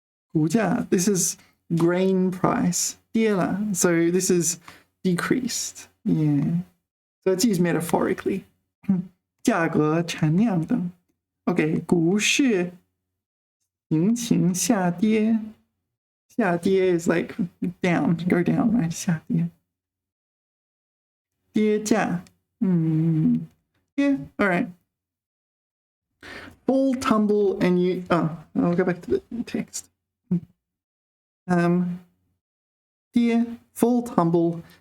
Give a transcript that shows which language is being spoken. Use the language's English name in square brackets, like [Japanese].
[English] 股价 this is grain price 跌了 so this is decreased. Yeah, so it's used metaphorically. [Chinese] 价格、产量等。 Okay, 股市行情下跌。 [English] 下跌 is like down, go down, right? [Chinese] 下跌。 [English] 跌价。Yeah, all right. Fall, tumble, and you. I'll go back to the text. 跌 fall, tumble,